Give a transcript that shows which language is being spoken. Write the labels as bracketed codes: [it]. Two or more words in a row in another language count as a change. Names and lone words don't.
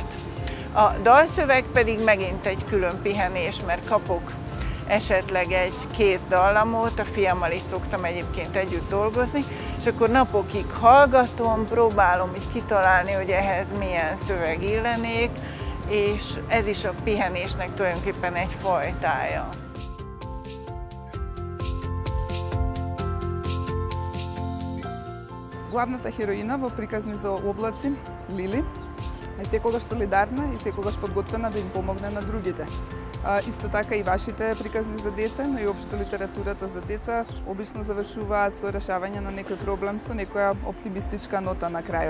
[hu] A dalszöveg pedig megint egy külön pihenés, mert kapok esetleg egy kész dallamot, a fiammal is szoktam egyébként együtt dolgozni, és akkor napokig hallgatom, próbálom így kitalálni, hogy ehhez milyen szöveg illenék, és ez is a pihenésnek tulajdonképpen egy fajtája. [mk] Главната хероина во Приказни за облаци, Лили, е секогаш солидарна и секогаш подготвена да им помогне на другите. Исто така и вашите приказни за деца, но и општо литературата за деца обично завршуваат со решавање на некој проблем со некоја оптимистичка нота на крајот.